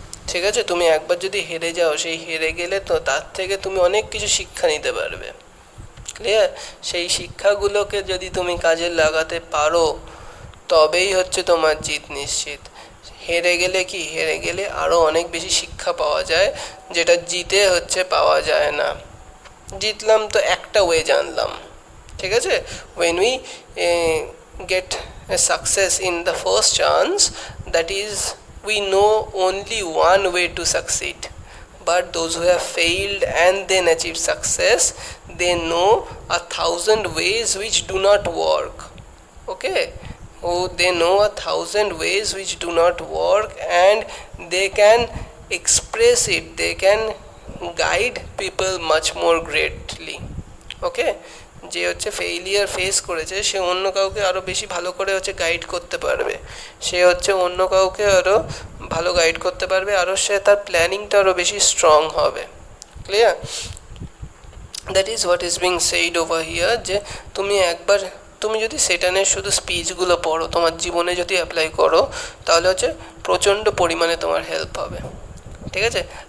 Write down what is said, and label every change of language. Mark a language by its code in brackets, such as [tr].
[bn] ঠিক আছে, তুমি একবার যদি হেরে যাও, সেই হেরে গেলে তো তার থেকে তুমি অনেক কিছু শিক্ষা নিতে পারবে। ক্লিয়ার? সেই শিক্ষাগুলোকে যদি তুমি কাজে লাগাতে পারো, তবেই হচ্ছে তোমার জিত নিশ্চিত। হেরে গেলে কি, হেরে গেলে আরও অনেক বেশি শিক্ষা পাওয়া যায়, যেটা জিতে হচ্ছে পাওয়া যায় না। জিতলাম তো একটা ওয়ে জানলাম। ঠিক আছে, [en] when we get a success in the first chance, that is, we know only one way to succeed. But those who have failed and then achieved success, they know 1,000 ways which do not work. Okay, they know 1,000 ways which do not work, and they can express it, they can guide people much more greatly. [bn] Okay, যে হচ্ছে failure face করেছে, সে অন্য কাউকে আরও বেশি ভালো করে হচ্ছে গাইড করতে পারবে, সে হচ্ছে অন্য কাউকে আরও ভালো গাইড করতে পারবে, আরও সে তার প্ল্যানিংটা আরও বেশি স্ট্রং হবে। Clear? [en] that is what is being said over here, [bn] যে তুমি যদি সেটানের শুধু স্পিচগুলো পড়ো, তোমার জীবনে যদি অ্যাপ্লাই করো, তাহলে হচ্ছে প্রচণ্ড পরিমাণে তোমার হেল্প হবে। ঠিক আছে?